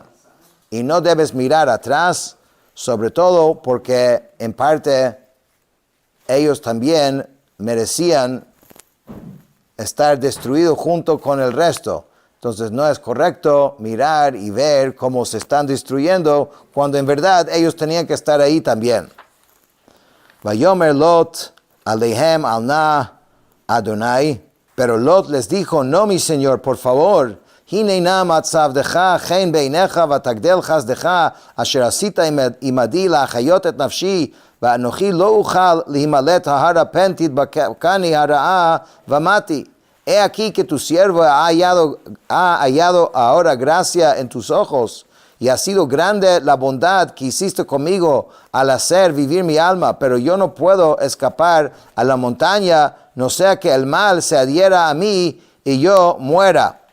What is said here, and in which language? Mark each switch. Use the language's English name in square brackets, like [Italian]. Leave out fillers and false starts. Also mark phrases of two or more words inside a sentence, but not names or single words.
[Spanish] Y no debes mirar atrás, sobre todo porque en parte ellos también merecían estar destruidos junto con el resto. Entonces no es correcto mirar y ver cómo se están destruyendo cuando en verdad ellos tenían que estar ahí también. [Hebrew] ויאמר לוט אלהם אל נא אדני, [Spanish] pero Lot les dijo, no mi señor, por favor, [Hebrew] הננה מצבדך חן בעיניך ותגדל חסדך אשר עשית עמדי להחיות את נפשי ואנוכי לא אוכל להימלט ההרה פן תדבקני הרעה ומתי. [Spanish] He aquí que tu siervo ha hallado ahora gracia en tus ojos, y ha sido grande la bondad que hiciste conmigo al hacer vivir mi alma, pero yo no puedo escapar a la montaña, no sea que el mal se adhiera a mí y yo muera.